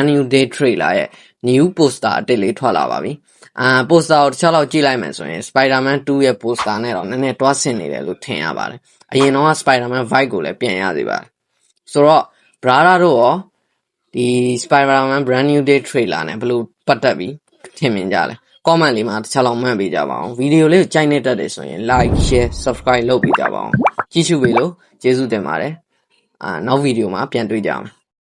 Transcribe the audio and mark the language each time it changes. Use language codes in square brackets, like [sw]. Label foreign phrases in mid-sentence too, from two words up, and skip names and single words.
[my] New Day Trailer ရဲ့ [en] new poster [my] အတစ်လေးထွက်လာပါပြီ။ poster ကိုတစ်ချက်လောက်ကြည့်လိုက်မယ်ဆိုရင် Spider-Man 2ရဲ့ poster နဲ့တော့နည်းနည်းတွားဆင်နေတယ်လို့ထင်ရပါတယ်။အရင်တော့ Spider-Man vibe ကိုလည်းပြန်ရစေပါတယ်။ဆိုတော့ brother တို့ရောဒီ Spider-Man Brand New Day Trailer နဲ့ဘယ်လိုပတ်သက်ပြီးထင်မြင်ကြလဲ။ comment လေးမှာတစ်ချက်လောက်မှတ်ပေးကြပါအောင်ဗီဒီယိုလေးကိုကြိုက်နေတတ်တယ်ဆိုရင် [en] like share subscribe [my] လုပ်ပေးကြပါအောင်ကြည့်ရှုပေးလို့ကျေးဇူးတင်ပါတယ်နောက်ဗီဒီယိုမှာပြန်တွေ့ကြအောင်